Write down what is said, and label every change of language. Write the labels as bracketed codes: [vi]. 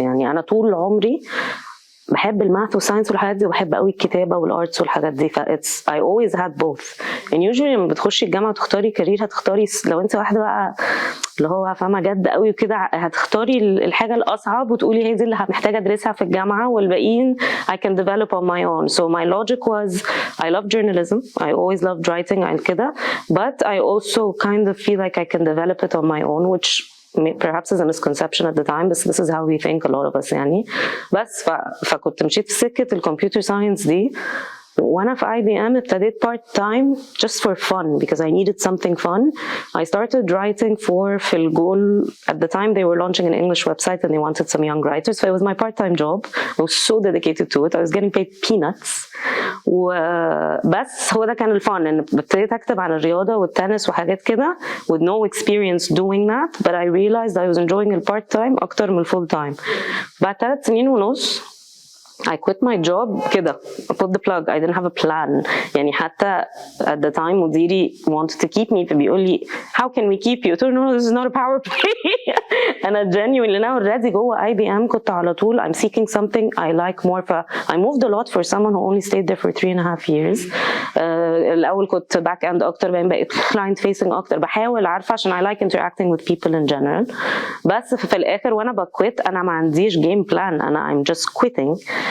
[ar] يعني أنا طول عمري بحب الماث والساينس والحاجات دي، وبحب قوي الكتابه والارتس والحاجات دي، ف [en] I always had both. and usually [ar] لما بتخشي الجامعه وتختاري كارير، هتختاري لو انت واحده بقى اللي هو فاهمه جد قوي وكده، هتختاري الحاجه الاصعب وتقولي هي دي اللي محتاجه ادرسها في الجامعه، والباقيين [en] I can develop on my own. So my logic was I love journalism, I always loved writing and [ar] كده, [en] but I also kind of feel like I can develop it on my own, which perhaps is a misconception at the time, but this is how we think a lot of us [ar] يعني. بس فكنت مشيت في سكة الكمبيوتر ساينس دي، وانا في IBM ابتديت [en] part time just for fun because I needed something fun. I started writing for fulfil. At the time they were launching an English website and they wanted some young writers, so it was my part-time job. I was so dedicated to it. I was getting paid peanuts. [ar] وبس هو ده كان الفن، ان ابتديت اكتب عن الرياضه والتنس وحاجات كده [en] with no experience doing that, but I realized I was enjoying the part-time [ar] اكتر من الفول تايم. بعد 3 سنين ونص [en] I quit my job [ar] كده, [en] I put the plug. I didn't have a plan. [ar] يعني حتى [en] at the time [ar] مديري [en] wanted to keep me, [ar] فبيقول لي [en] how can we keep you? [ar] قلت له [en] no, this is not a power play. [ar] أنا [en] genuinely now already [ar] جوه IBM كنت على طول [en] I'm seeking something I like more. I moved a lot for someone who only stayed there for 3.5 years. [ar] الأول كنت [en] back end [ar] أكتر، بعدين بقيت [en] client facing [ar] أكتر، بحاول عارفة عشان [en] I like interacting with people in general. [ar] بس في الآخر وأنا بكويت أنا ما عنديش game plan، أنا [en] I'm just quitting.